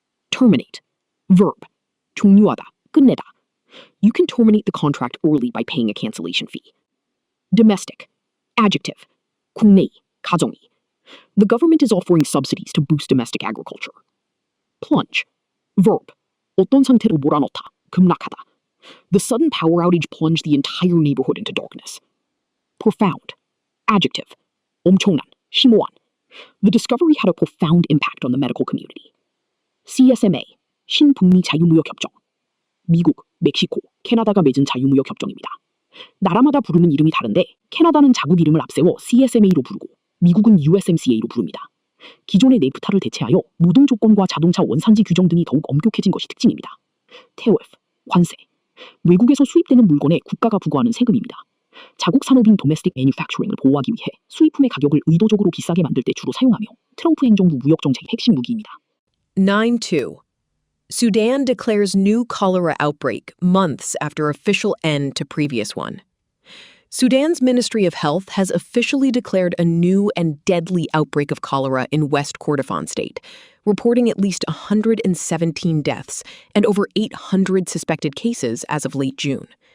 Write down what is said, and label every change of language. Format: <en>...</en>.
<en>Terminate. Verb.</en> <ko>종료하다, 끝내다.</ko> <en>You can terminate the contract early by paying a cancellation fee. Domestic. Adjective.</en> <ko>국내의, 가정의.</ko> <en>The government is offering subsidies to boost domestic agriculture. Plunge. Verb.</en> <ko>어떤 상태로 몰아넣다, 급락하다.</ko> <en>The sudden power outage plunged the entire neighborhood into darkness. Profound. Adjective.</en> <ko>엄청난, 심오한.</ko> <en>The discovery had a profound impact on the medical community.</en> <ko>CSMA, 신북미 자유무역협정. 미국, 멕시코, 캐나다가 맺은 자유무역협정입니다. 나라마다 부르는 이름이 다른데 캐나다는 자국 이름을 앞세워 CSMA로 부르고 미국은 USMCA로 부릅니다. 기존의 네프타를 대체하여 노동 조건과 자동차 원산지 규정 등이 더욱 엄격해진 것이 특징입니다. 테오F, 관세. 외국에서 수입되는 물건에 국가가 부과하는 세금입니다. 자국 산업인</ko> <en>domestic manufacturing</en> <ko>을 보호하기 위해 수입품의 가격을 의도적으로 비싸게 만들 때 주로 사용하며 트럼프 행정부 무역 정책의 핵심 무기입니다. 9.2.</ko> <en>Sudan declares new cholera outbreak months after official end to previous one. Sudan's Ministry of Health has officially declared a new and deadly outbreak of cholera in West Kordofan state, reporting at least 117 deaths and over 800 suspected cases as of late June.</en>